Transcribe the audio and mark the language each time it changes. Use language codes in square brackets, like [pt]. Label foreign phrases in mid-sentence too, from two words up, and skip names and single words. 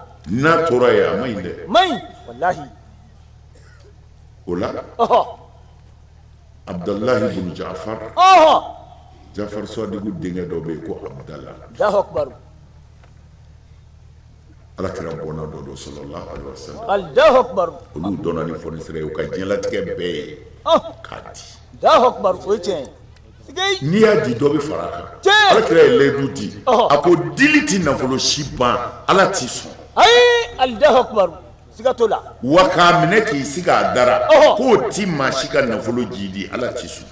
[bm] n'a tora yen a ma ɲi dɛ maɲi wallahi o la Abdullahi ibn Jafar Jafar Sadiku denkɛ dɔ bɛ yen ko Abdallah [ar] الله أكبر [bm] ala kira bɔnna dɔ don [ar] صلى الله عليه وسلم الله أكبر [bm] olu dɔnna ni fonisere ye u ka diɲɛlatigɛ bɛɛ ye k'a di [ar] الله أكبر [bm] o ye tiɲɛ n'i y'a di dɔ bɛ fara a kan ala kira ye leyidu di a ko dili ti nafolo si ban ala t'i sɔn ayi [ar] الله أكبر [bm] siga to la wa k'a minɛ k'i sigi a dara k'o ti maa si ka nafolo ji di ala t'i sɔn